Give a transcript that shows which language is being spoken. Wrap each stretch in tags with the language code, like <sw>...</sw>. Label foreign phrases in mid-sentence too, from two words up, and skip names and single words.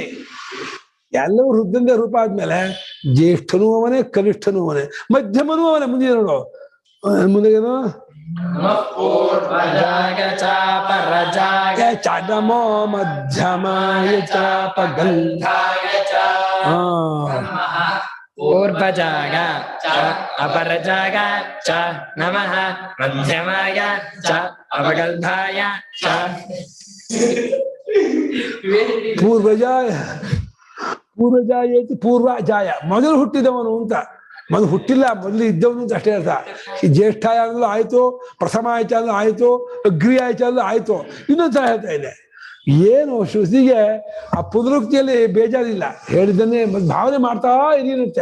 <kn>ಎಲ್ಲವೂ ವೃದ್ಧಂದ ರೂಪ ಆದ್ಮೇಲೆ ಜ್ಯೇಷ್ಠನೂ ಅವನೇ, ಕನಿಷ್ಠನೂ ಅವನೇ, ಮಧ್ಯಮನೂ ಅವನೇ. ಮುಂದೆ ನೋಡು, ಮುಂದೆಗೇನು</kn> <sa>ನಮೋ ಮಧ್ಯಮಾಯ ಚಾಪ ಗಂಧಾಯ ಊರ್ಧ್ವಜಾಗ ಚ ಅಪರಜಾಗ ಚ ನಮಃ ಮಧ್ಯಮಾಯ ಚ ಅಪಗಲ್ಭಾಯ ಚ. ಪೂರ್ವಜಾಯ ಪೂರ್ವಜಾಯ</sa> <kn>ಮೊದಲು ಹುಟ್ಟಿದವನು ಅಂತ. ಮೊದಲು ಹುಟ್ಟಿಲ್ಲ, ಮೊದಲು ಇದ್ದವನು ಅಂತ ಅಷ್ಟೇ ಅರ್ಥ. ಜ್ಯೇಷ್ಠಾಯ ಆಯ್ತು, ಪ್ರಥಮ ಆಯ್ತು ಆಯ್ತು, ಅಗ್ರಿ ಆಯ್ತು ಆಯ್ತು. ಇನ್ನೊಂದ್ಸಲ ಹೇಳ್ತಾ ಇದೆ, ಏನು ಶ್ರುತಿಗೆ ಆ ಪುನರುಕ್ತಿಯಲ್ಲಿ ಬೇಜಾರಿಲ್ಲ, ಹೇಳಿದ್ದನ್ನೇ ಭಾವನೆ ಮಾಡ್ತಾ ಇರುತ್ತೆ.</kn>